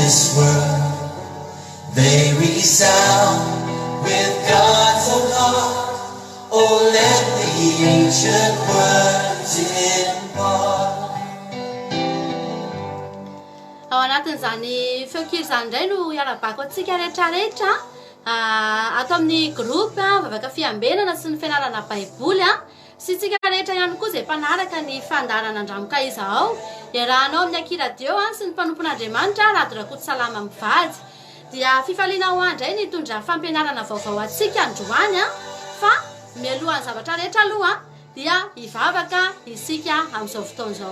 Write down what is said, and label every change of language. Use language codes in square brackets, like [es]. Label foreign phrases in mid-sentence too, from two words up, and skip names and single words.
[en] this world, they resound with God's own heart. Oh, let the ancient words impart. [mg] Ao anatin'izany feonkira izany indray no iarabako antsika rehetrarehetra ato amin'ny groupe vavaka fiambenana sy ny fianarana baiboly sy tsika rehetra ihany koa izay mpanaraka ny fandarana andramoka izao iarahanao amin'ny akiradio sy ny mpanompon'Andriamanitra Radio Rakotosalama mivady dia fifaliana ho andray ny tondra fampianarana vaovao atsika androany fa mialohan'ny zavatra rehetra aloha dia hivavaka isika amin'izao fotoana izao.